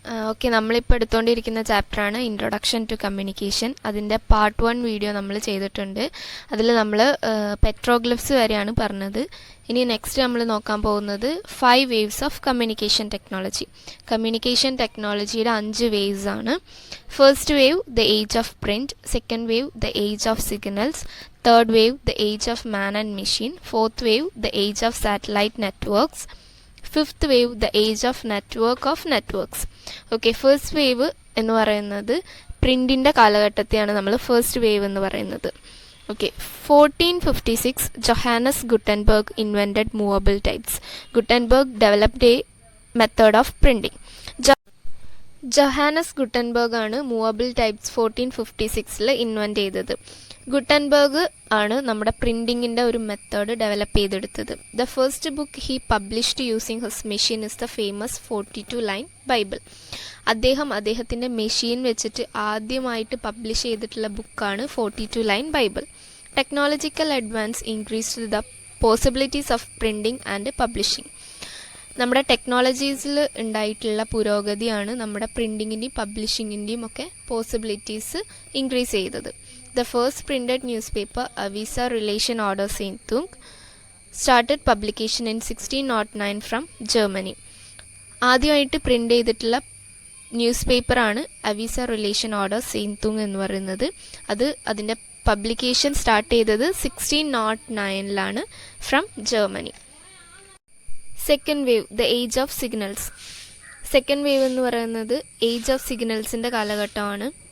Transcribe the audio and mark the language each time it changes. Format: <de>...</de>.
<ml>Okay, നമ്മളിപ്പോൾ എടുത്തുകൊണ്ടിരിക്കുന്ന ചാപ്റ്ററാണ് introduction to communication. അതിൻ്റെ പാർട്ട് 1 വീഡിയോ നമ്മൾ ചെയ്തിട്ടുണ്ട്. അതിൽ നമ്മൾ പെട്രോഗ്ലിഫ്സ് വരെയാണ് പറഞ്ഞത്. ഇനി നെക്സ്റ്റ് നമ്മൾ നോക്കാൻ പോകുന്നത് 5 waves of communication technology. Communication ടെക്നോളജിയുടെ 5 വേവ്സ് ആണ്.</ml> <en>First wave the age of print, second wave the age of signals, third wave the age of man and machine, fourth wave the age of satellite networks, fifth wave the age of networks.</en> <ml>Okay, first wave എന്ന് പറയുന്നത് പ്രിന്റിന്റെ കാലഘട്ടത്തെയാണ് നമ്മൾ first wave എന്ന് പറയുന്നത്.</ml> <en>Okay, 1456 Johannes Gutenberg invented movable types. Gutenberg developed a method of printing.</en> <ml>Johannes Gutenberg ആണ് movable types 1456 invent ചെയ്തത്. Gutenberg ആണ് നമ്മുടെ പ്രിന്റിങ്ങിന്റെ ഒരു മെത്തേഡ് ഡെവലപ്പ് ചെയ്തെടുത്തത്.</ml> <en>The first book he published using his machine is the famous 42 line Bible.</en> <ml>അദ്ദേഹത്തിന്റെ machine വെച്ചിട്ട് ആദ്യമായിട്ട് publish ചെയ്തിട്ടുള്ള ബുക്കാണ് 42 line Bible.</ml> <en>Technological advance increased the possibilities of printing and publishing.</en> <ml>നമ്മുടെ ടെക്നോളജീസിൽ ഉണ്ടായിട്ടുള്ള പുരോഗതിയാണ് നമ്മുടെ പ്രിന്റിങ്ങിൻ്റെയും പബ്ലിഷിങ്ങിൻ്റെയും ഒക്കെ പോസിബിലിറ്റീസ് ഇൻക്രീസ് ചെയ്തത്.</ml> <en>The first printed newspaper, Avisa Relation Order Seintung, started publication in 1609 from Germany.</en> <ml>ആദ്യമായിട്ട് പ്രിന്റ് ചെയ്തിട്ടുള്ള ന്യൂസ് പേപ്പറാണ് അവിസ റിലേഷൻ ഓർഡർ സെയിൻതുങ് എന്ന് പറയുന്നത്. അതിൻ്റെ പബ്ലിക്കേഷൻ സ്റ്റാർട്ട് ചെയ്തത് 1609</ml> <en>From Germany. Second wave the age of signals.</en> <ml>Second wave എന്ന് പറയുന്നത് ഏജ് ഓഫ് സിഗ്നൽസിൻ്റെ കാലഘട്ടമാണ്.</ml>